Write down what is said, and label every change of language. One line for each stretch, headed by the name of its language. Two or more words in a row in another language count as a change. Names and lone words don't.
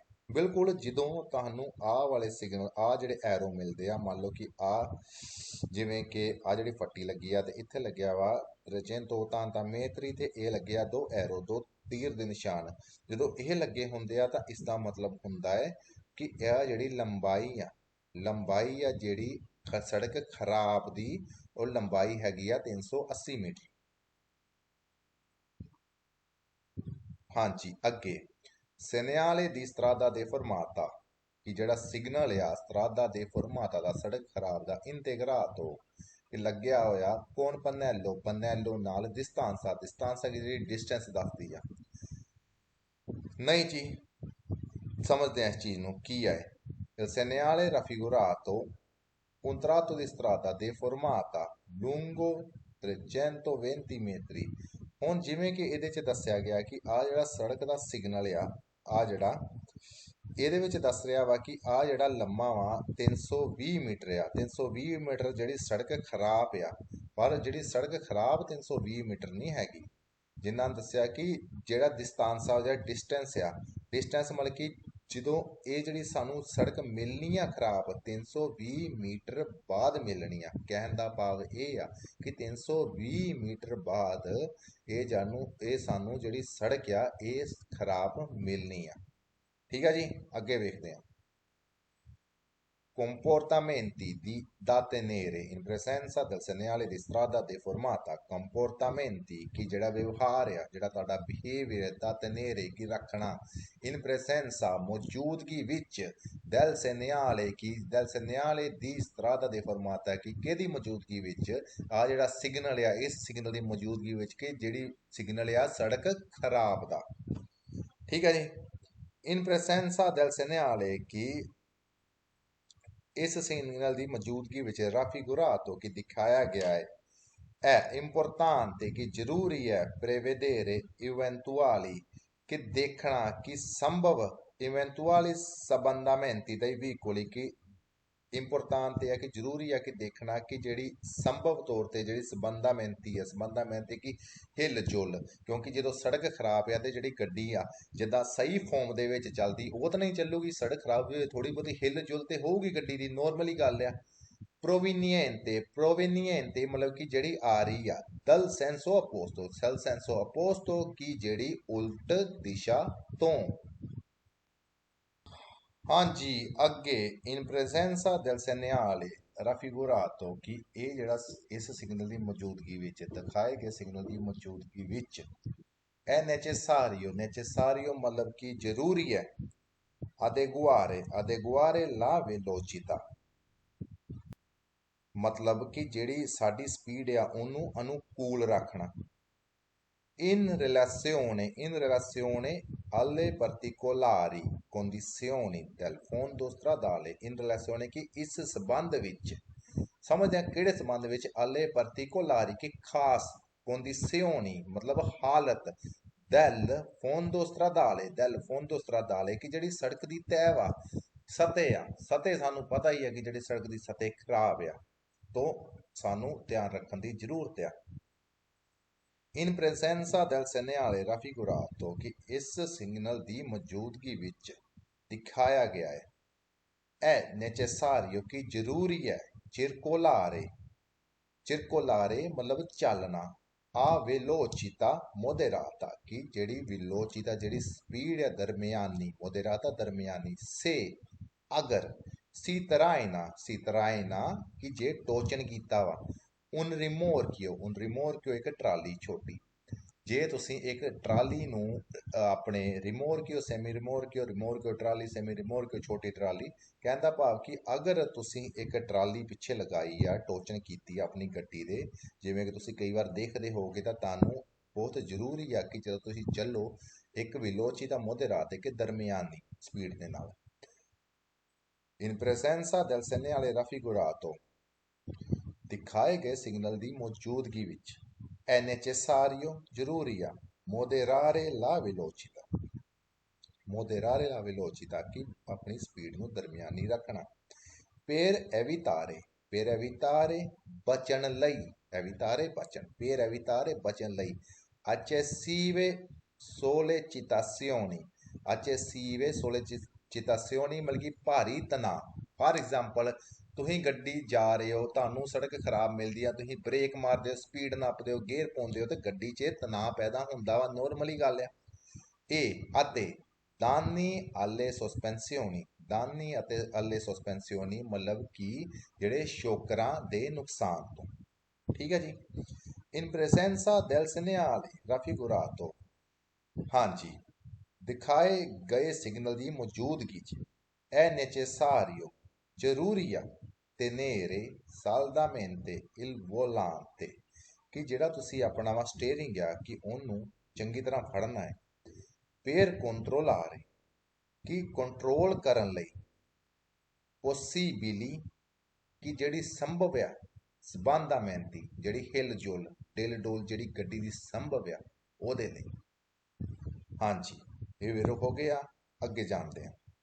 Punjabi: ਬਿਲਕੁਲ ਜਦੋਂ ਤੁਹਾਨੂੰ ਆਹ ਵਾਲੇ ਸਿਗਨਲ ਆ ਜਿਹੜੇ ਐਰੋ ਮਿਲਦੇ ਆ ਮੰਨ ਲਓ ਕਿ ਆ ਜਿਵੇਂ ਕਿ ਆ ਜਿਹੜੀ ਫੱਟੀ ਲੱਗੀ ਆ ਤੇ ਇੱਥੇ ਲੱਗਿਆ ਵਾ 380 ਮੀਟਰ ਤੇ ਇਹ ਲੱਗਿਆ ਦੋ ਐਰੋ ਦੋ ਤੀਰ ਦੇ ਨਿਸ਼ਾਨ ਜਦੋਂ ਇਹ ਲੱਗੇ ਹੁੰਦੇ ਆ ਤਾਂ ਇਸ ਦਾ ਮਤਲਬ ਹੁੰਦਾ ਹੈ ਕਿ ਇਹ ਜਿਹੜੀ ਲੰਬਾਈ ਆ ਜਿਹੜੀ ਸੜਕ ਖਰਾਬ ਦੀ ਉਹ ਲੰਬਾਈ ਹੈਗੀ ਆ 380 ਮੀਟਰ। ਹਾਂਜੀ ਅੱਗੇ
Italian: segnale di strada deformata
Punjabi: ਕਿ ਜਿਹੜਾ ਸਿਗਨਲ ਆ
Italian: strada deformata
Punjabi: ਦਾ ਸੜਕ ਖਰਾਬ ਦਾ ਇੰਟੇਗਰਾਤੋ ਇਹ ਲੱਗਿਆ ਹੋਇਆ ਕੌਣ ਪਨੈਲੋ ਨਾਲ ਦਿਸਤਾਂਸਾ ਦੀ ਜਿਹੜੀ ਡਿਸਟੈਂਸ ਦੱਸਦੀ ਆ। ਨਹੀਂ ਜੀ ਸਮਝਦੇ ਆ ਇਸ ਚੀਜ਼ ਨੂੰ ਕੀ ਹੈ।
Italian: il segnale raffigurato un tratto di strada deformata lungo 320 metri
Punjabi: ਹੁਣ ਜਿਵੇਂ ਕਿ ਇਹਦੇ 'ਚ ਦੱਸਿਆ ਗਿਆ ਕਿ ਆ ਜਿਹੜਾ ਸੜਕ ਦਾ ਸਿਗਨਲ ਆ ਜਿਹੜਾ ਇਹਦੇ ਵਿੱਚ ਦੱਸ ਰਿਹਾ ਵਾ ਕਿ ਆ ਜਿਹੜਾ ਲੰਮਾ ਵਾ 320 ਮੀਟਰ ਆ 320 ਮੀਟਰ ਜਿਹੜੀ ਸੜਕ ਖਰਾਬ ਆ ਪਰ ਜਿਹੜੀ ਸੜਕ ਖਰਾਬ 320 ਮੀਟਰ ਨਹੀਂ ਹੈਗੀ ਜਿਨ੍ਹਾਂ ਦੱਸਿਆ ਕਿ ਜਿਹੜਾ ਦਿਸਤਾਂਸਾ ਜਾਂ ਡਿਸਟੈਂਸ ਮਤਲਬ ਕਿ ਜਦੋਂ ਇਹ ਜਿਹੜੀ ਸਾਨੂੰ ਸੜਕ ਮਿਲਣੀ ਆ ਖਰਾਬ 320 ਮੀਟਰ ਬਾਅਦ ਮਿਲਣੀ ਆ ਕਹਿਣ ਦਾ ਭਾਵ ਇਹ ਆ ਕਿ 320 ਮੀਟਰ ਬਾਅਦ ਇਹ ਸਾਨੂੰ ਜਿਹੜੀ ਸੜਕ ਆ ਇਹ ਖਰਾਬ ਮਿਲਣੀ ਆ। ਠੀਕ ਆ ਜੀ ਅੱਗੇ ਵੇਖਦੇ ਆ।
Italian: comportamenti da tenere in presenza del segnale di strada deformata comportamenti
Punjabi: ਕਿ ਜਿਹੜਾ ਵਿਵਹਾਰ ਆ ਜਿਹੜਾ ਤੁਹਾਡਾ ਬਿਹੇਵੀਅਰ
Italian: da tenere
Punjabi: ਕਿ ਰੱਖਣਾ
Italian: in presenza
Punjabi: ਮੌਜੂਦਗੀ ਵਿੱਚ
Italian: del segnale di strada deformata
Punjabi: ਕਿ ਕਿਹਦੀ ਮੌਜੂਦਗੀ ਵਿੱਚ ਆ ਜਿਹੜਾ ਸਿਗਨਲ ਆ ਇਸ ਸਿਗਨਲ ਦੀ ਮੌਜੂਦਗੀ ਵਿੱਚ ਕਿ ਜਿਹੜੀ ਸਿਗਨਲ ਆ ਸੜਕ ਖਰਾਬ ਦਾ। ਠੀਕ ਹੈ ਜੀ
Italian: in presenza del segnale
Punjabi: ਕਿ ਇਸ ਸਿਗਨਲ ਦੀ ਮੌਜੂਦਗੀ ਵਿੱਚ raffigurato ਕਿ ਦਿਖਾਇਆ ਗਿਆ ਹੈ importante ਕਿ ਜ਼ਰੂਰੀ ਹੈ
Italian: prevedere eventuali
Punjabi: ਕਿ ਦੇਖਣਾ ਕਿ ਸੰਭਵ
Italian: eventuali sbandamenti dei veicoli
Punjabi: ਕਿ ਇੰਪੋਰਟੈਂਟ ਹੈ ਕਿ ਜ਼ਰੂਰੀ ਹੈ ਕਿ ਦੇਖਣਾ ਕਿ ਜਿਹੜੀ ਸੰਭਵ ਤੌਰ ਤੇ ਜਿਹੜੀ ਸਬੰਧਾਮੈਂਤੀ ਕਿ ਹਿੱਲ ਜੁਲ ਕਿਉਂਕਿ ਜਦੋਂ ਸੜਕ ਖਰਾਬ ਆ ਤੇ ਜਿਹੜੀ ਗੱਡੀ ਆ ਜਿੱਦਾਂ ਸਹੀ ਫਾਰਮ ਦੇ ਵਿੱਚ ਚੱਲਦੀ ਉਹ ਤਾਂ ਨਹੀਂ ਚੱਲੂਗੀ ਸੜਕ ਖਰਾਬ ਹੋਵੇ ਥੋੜੀ ਬਹੁਤੀ ਹਿੱਲ ਜੁਲ ਤੇ ਹੋਊਗੀ ਗੱਡੀ ਦੀ ਨੋਰਮਲੀ ਗੱਲ ਆ। ਪ੍ਰੋਵੀਨੀਏਂਟੇ ਮਤਲਬ ਕਿ ਜਿਹੜੀ ਆ ਰਹੀ ਆ
Italian: dal senso opposto
Punjabi: ਕਿ ਜਿਹੜੀ ਉਲਟ ਦਿਸ਼ਾ ਤੋਂ। ਹਾਂਜੀ ਅੱਗੇ
Italian: in presenza del segnale raffigurato
Punjabi: ਕਿ ਇਹ ਜਿਹੜਾ ਇਸ ਸਿਗਨਲ ਦੀ ਮੌਜੂਦਗੀ ਵਿੱਚ ਦਿਖਾਏ ਗਏ ਸਿਗਨਲ ਦੀ ਮੌਜੂਦਗੀ ਵਿੱਚ
Italian: è necessario
Punjabi: ਮਤਲਬ ਕਿ ਜ਼ਰੂਰੀ ਹੈ
Italian: adeguare la velocità
Punjabi: ਮਤਲਬ ਕਿ ਜਿਹੜੀ ਸਾਡੀ ਸਪੀਡ ਆ ਉਹਨੂੰ ਅਨੁਕੂਲ ਰੱਖਣਾ
Italian: in relazione alle particolari condizioni del fondo stradale in relazione
Punjabi: ਕਿ ਇਸ ਸੰਬੰਧ ਵਿੱਚ ਸਮਝਦੇ ਆ ਕਿਹੜੇ ਸੰਬੰਧ ਵਿੱਚ
Italian: alle particolari
Punjabi: ਕਿ ਖਾਸ condizioni ਮਤਲਬ ਹਾਲਤ
Italian: del fondo stradale
Punjabi: ਕਿ ਜਿਹੜੀ ਸੜਕ ਦੀ ਤਹਿ ਵਾ ਸਤਹ ਸਾਨੂੰ ਪਤਾ ਹੀ ਹੈ ਕਿ ਜਿਹੜੀ ਸੜਕ ਦੀ ਸਤਹ ਖਰਾਬ ਆ ਤੋਂ ਸਾਨੂੰ ਧਿਆਨ ਰੱਖਣ ਦੀ ਜ਼ਰੂਰਤ ਆ।
Italian: in presenza del segnale raffigurato
Punjabi: ਕਿ ਇਸ ਸਿਗਨਲ ਦੀ ਮੌਜੂਦਗੀ ਵਿੱਚ ਦਿਖਾਇਆ ਗਿਆ ਹੈ necessario ਕਿ ਜ਼ਰੂਰੀ ਹੈ circolare ਮਤਲਬ ਚੱਲਣਾ
Italian: a velocità moderata
Punjabi: ਕਿ ਜਿਹੜੀ velocità ਜਿਹੜੀ ਸਪੀਡ ਹੈ ਦਰਮਿਆਨੀ moderata ਦਰਮਿਆਨੀ se ਅਗਰ
Italian: si traina
Punjabi: ਕਿ ਜੇ ਟੋਚਨ ਕੀਤਾ ਵਾ
Italian: un rimorchio
Punjabi: ਇੱਕ ਟਰਾਲੀ ਛੋਟੀ। ਜੇ ਤੁਸੀਂ ਇੱਕ ਟਰਾਲੀ ਨੂੰ ਆਪਣੇ
Italian: rimorchio semi rimorchio
Punjabi: ਟਰਾਲੀ ਸੈਮੀ ਰਿਮੋਰਕਿਓ ਛੋਟੀ ਟਰਾਲੀ, ਕਹਿਣ ਦਾ ਭਾਵ ਕਿ ਅਗਰ ਤੁਸੀਂ ਇੱਕ ਟਰਾਲੀ ਪਿੱਛੇ ਲਗਾਈ ਆ, ਟੋਚਨ ਕੀਤੀ ਆ ਆਪਣੀ ਗੱਡੀ ਦੇ, ਜਿਵੇਂ ਕਿ ਤੁਸੀਂ ਕਈ ਵਾਰ ਦੇਖਦੇ ਹੋਗੇ, ਤਾਂ ਤੁਹਾਨੂੰ ਬਹੁਤ ਜ਼ਰੂਰੀ ਆ ਕਿ ਜਦੋਂ ਤੁਸੀਂ ਚੱਲੋ ਇੱਕ
Italian: velocità moderata che
Punjabi: ਦਰਮਿਆਨੀ ਸਪੀਡ ਦੇ ਨਾਲ।
Italian: In presenza del segnale raffigurato,
Punjabi: ਦਿਖਾਏ ਗਏ ਸਿਗਨਲ ਦੀ ਮੌਜੂਦਗੀ ਵਿੱਚ,
Italian: è necessario,
Punjabi: ਜ਼ਰੂਰੀ ਆ,
Italian: moderare la velocità
Punjabi: ਕਿ ਆਪਣੀ ਸਪੀਡ ਨੂੰ ਦਰਮਿਆਨੀ ਰੱਖਣਾ।
Italian: per evitare
Punjabi: ਬਚਣ ਲਈ, ਬਚਣ ਲਈ
Italian: eccessive sollecitazioni
Punjabi: ਮਤਲਬ ਕਿ ਭਾਰੀ ਤਣਾਅ।
English: for example,
Punjabi: ਤੁਸੀਂ ਗੱਡੀ ਜਾ ਰਹੇ ਹੋ, ਤੁਹਾਨੂੰ ਸੜਕ ਖਰਾਬ ਮਿਲਦੀ ਆ, ਤੁਸੀਂ ਬ੍ਰੇਕ ਮਾਰਦੇ ਹੋ, ਸਪੀਡ ਨਾਪਦੇ ਹੋ, ਗੇਅਰ ਪਾਉਂਦੇ ਹੋ, ਤੇ ਗੱਡੀ 'ਚ ਤਣਾਅ ਪੈਦਾ ਹੁੰਦਾ ਵਾ, ਨੋਰਮਲੀ ਗੱਲ ਆ। ਅਤੇ ਦਾਨੀ
Italian: alle sospensioni
Punjabi: ਮਤਲਬ ਕਿ ਜਿਹੜੇ ਸ਼ੋਕਰਾਂ ਦੇ ਨੁਕਸਾਨ ਤੋਂ। ਠੀਕ ਹੈ ਜੀ।
Italian: in presenza del segnale raffigurato,
Punjabi: ਹਾਂਜੀ, ਦਿਖਾਏ ਗਏ ਸਿਗਨਲ ਦੀ ਮੌਜੂਦਗੀ 'ਚ
Italian: è necessario,
Punjabi: ਜ਼ਰੂਰੀ ਆ,
Italian: tenere saldamente il volante
Punjabi: ਕਿ ਜਿਹੜਾ ਤੁਸੀਂ ਆਪਣਾ ਵਾ ਸਟੀਅਰਿੰਗ ਆ, ਕਿ ਉਹਨੂੰ ਚੰਗੀ ਤਰ੍ਹਾਂ ਫੜਨਾ ਹੈ।
Italian: per controllare
Punjabi: ਕਿ ਕੰਟਰੋਲ ਕਰਨ ਲਈ। possibili ਕਿ ਜਿਹੜੀ ਸੰਭਵ ਆ, sbandamenti ਜਿਹੜੀ ਹਿਲ ਜੁਲ ਡਿਲ ਡੋਲ ਜਿਹੜੀ ਗੱਡੀ ਦੀ ਸੰਭਵ ਆ, ਉਹਦੇ ਲਈ। ਹਾਂਜੀ, ਇਹ ਵੇਰੋ ਹੋ ਗਿਆ। ਅੱਗੇ ਜਾਣਦੇ ਹਾਂ।